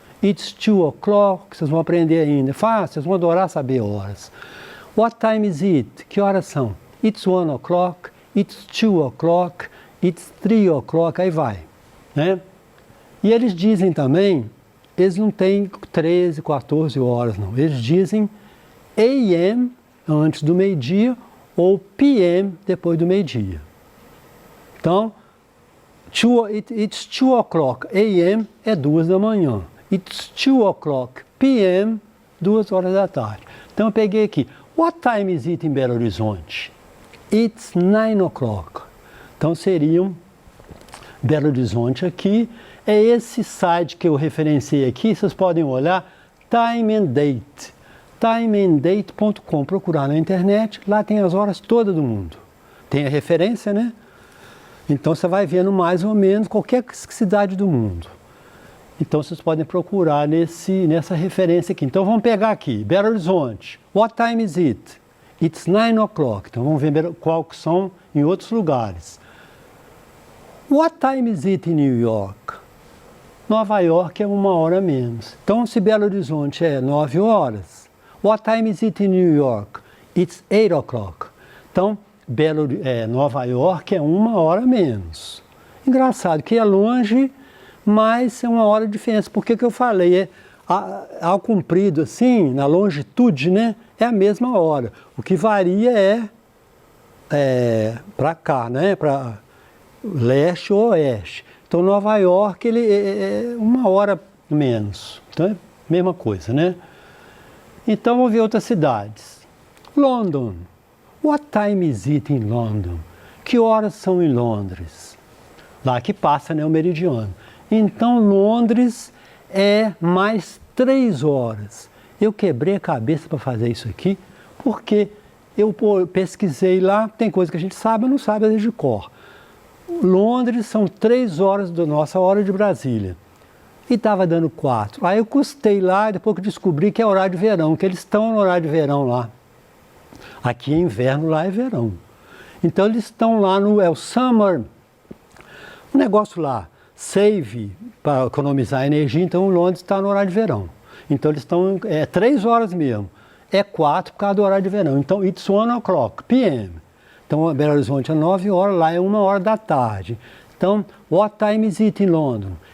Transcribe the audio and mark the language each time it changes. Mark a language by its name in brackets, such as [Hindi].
[English] It's 2 o'clock, [Portuguese] vocês vão aprender ainda. Fácil, vocês vão adorar saber horas. [English] What time is it? [Portuguese] Que horas são? [English] It's 1 o'clock, it's 2 o'clock, it's 3 o'clock, [Portuguese] aí vai. Né? E eles dizem também, eles não têm 13, 14 horas, não. Eles dizem AM antes do meio-dia ou PM depois do meio-dia. Então, [English] It's 2 o'clock a.m. [Portuguese] é 2 da manhã. [English] It's 2 o'clock p.m. [Portuguese] 2 horas da tarde. Então eu peguei aqui. [English] What time is it em Belo Horizonte? It's 9 o'clock. [Portuguese] Então seriam Belo Horizonte aqui. É esse site que eu referenciei aqui, vocês podem olhar, Time and Date. timeanddate.com, procurar na internet, lá tem as horas todas do mundo. Tem a referência, né? Então você vai vendo mais ou menos qualquer cidade do mundo. Então vocês podem procurar nessa referência aqui. Então vamos pegar aqui, Belo Horizonte. [English] What time is it? It's 9 o'clock. [Portuguese] Então vamos ver qual que são em outros lugares. [English] What time is it in New York? [Portuguese] Nova York é 1 hora menos. Então se Belo Horizonte é 9 horas. [English] What time is it in New York? It's 8 o'clock. [Portuguese] Então Nova York é 1 hora menos. Engraçado que é longe, mas é 1 hora de diferença. Por que eu falei? Ao comprido, assim, na longitude, né? É a mesma hora. O que varia para cá, né? Para leste ou oeste. Então, Nova York, ele é 1 hora menos. Então, é a mesma coisa, né? Então, vamos ver outras cidades. [English] London. What time is it in London? [Portuguese] Que horas são em Londres? Lá que passa, né, o meridiano. Então, Londres é mais 3 horas. Eu quebrei a cabeça para fazer isso aqui, porque eu pesquisei lá, tem coisa que a gente sabe, não sabe às vezes de cor. Londres são 3 horas da nossa hora de Brasília. E estava dando 4. Aí eu custei lá, depois que descobri que é horário de verão, que eles estão no horário de verão lá. Aqui é inverno, lá é verão. Então eles estão lá é o summer, um negócio lá, save, para economizar energia, então Londres está no horário de verão. Então eles estão, 3 horas mesmo, é 4 por causa do horário de verão. Então [English] it's 1 o'clock p.m. [Portuguese] Então Belo Horizonte é 9 horas, lá é 1 hora da tarde. [English] Então, what time is it in London?